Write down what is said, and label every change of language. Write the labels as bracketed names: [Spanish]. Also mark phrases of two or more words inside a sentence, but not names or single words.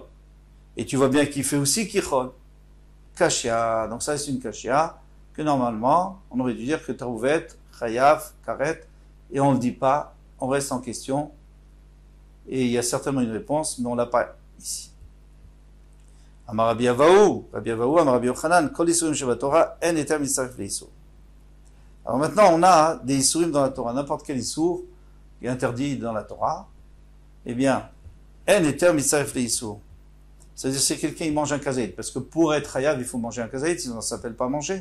[French] Et tu vois bien qu'il fait aussi Kichol. Kashia. Donc ça, c'est une Kashia que normalement, on aurait dû dire que Tarouvet, Chayav, Karet, et on ne le dit pas, on reste en question. Et il y a certainement une réponse, mais on ne l'a pas ici. [Hebrew] אמר רבי אבהו, אמר רבי יוחנן, כל איסורים שבתורה, אין היתר מצטרף לאיסור. [French] Alors maintenant, on a des Isurim dans la Torah, n'importe quel Isur qui est interdit dans la Torah. Eh bien, [Hebrew] אין היתר מצטרף לאיסור. [French] C'est-à-dire, si quelqu'un il mange un kazaïd, parce que pour être Chayav, il faut manger un kazaïd, sinon ça ne s'appelle pas manger.